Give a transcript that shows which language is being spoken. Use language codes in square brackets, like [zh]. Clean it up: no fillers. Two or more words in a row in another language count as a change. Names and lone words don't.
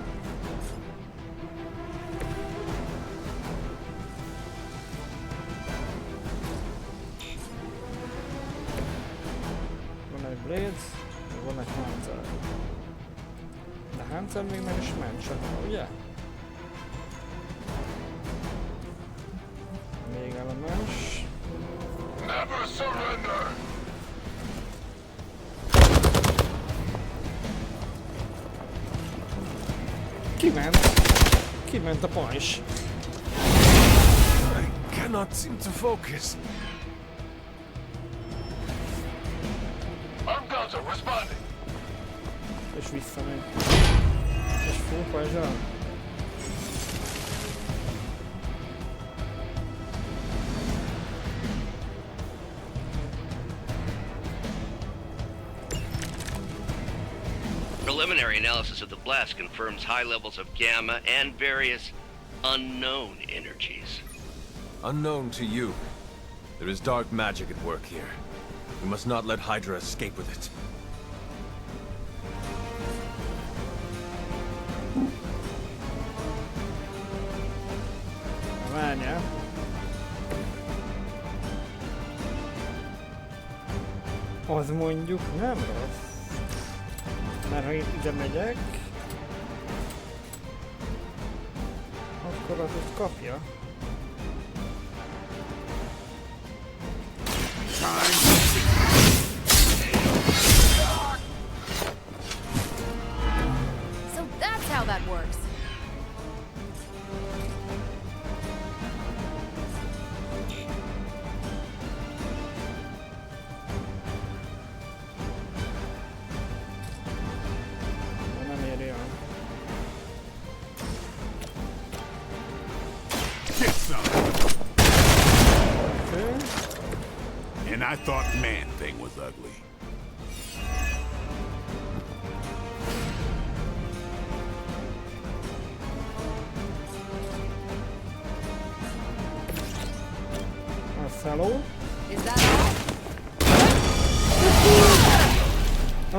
[hu] Van egy Blade, van egy Hunter. De Hunter még nem is ment sehol, ugye? Még elemens. [en] Never surrender! [hu] Kiment! Kiment a pajzs! [en] I cannot seem to focus. Armganza responding. [hu] És visszamegy. És full pajzsal. [en] Preliminary analysis of the blast confirms high levels of gamma and various unknown energies. Unknown to you. There is dark magic at work here. We must not let Hydra escape with it. [hu] Várjál. Az mondjuk nem rossz. Mert ha én ide megyek, akkor az ott kapja. [en] So that's how that works. [hu] Nem éri el. [en] Get some. Okay. And I thought Man-Thing was ugly. Hello. Is that all?